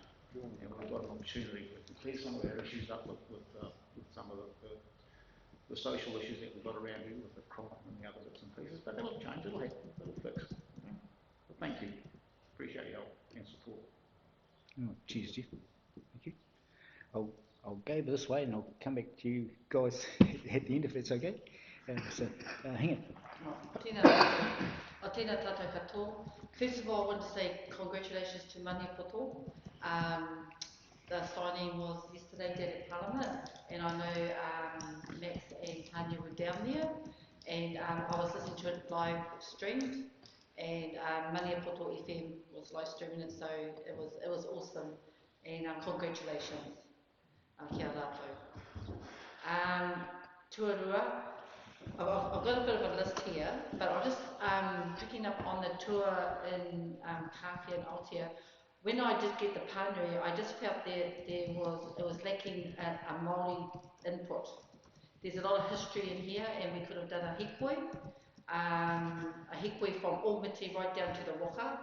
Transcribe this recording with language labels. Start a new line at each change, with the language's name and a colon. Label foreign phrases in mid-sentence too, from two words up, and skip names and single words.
English: And we've got an opportunity to clear some of our issues up with some of the social issues that we've got around here with the crop and the other bits and pieces. But that'll change, it'll fix. Okay? But thank you. Appreciate your help and support. Oh, cheers, Jeff. Thank you. I'll go this way and I'll come back to you guys at the end if it's okay. Hang on.
Māori: Tēnā tātou katoa.
English: First of all, I want to say congratulations to Mani Poto. The signing was yesterday down at Parliament, and I know Max and Tanya were down there, and I was listening to it live streamed, and Mani Poto FM was live streaming it, so it was awesome, and congratulations.
Māori: Kia rātou. Tuarua.
English: I've got a bit of a list here, but I'm just picking up on the tour in Kawhia and Aotea. When I did get the pānui, I just felt it was lacking a Māori input. There's a lot of history in here, and we could have done a hikoi from Aomiti right down to the waka.